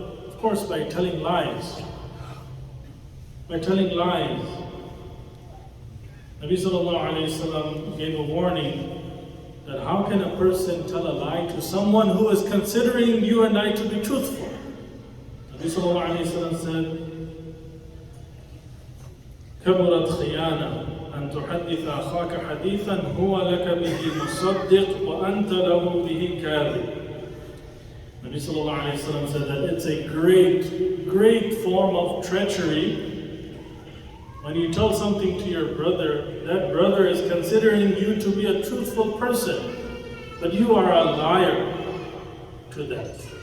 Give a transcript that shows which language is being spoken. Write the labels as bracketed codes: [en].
[en] Of course, by telling lies. By telling lies. Nabi sallallahu alayhi wasallam gave a warning that how can a person tell a lie to someone who is considering you and I to be truthful? [ar] Nabi sallallahu alayhi wasallam said, كبرت خيانة أن تحدث أخاك حديثا هو لك به مصدق وأنت له به كاذب. [en] Nabi sallallahu alayhi wasallam said that it's a great form of treachery when you tell something to your brother, that brother is considering you to be a truthful person, but you are a liar to that.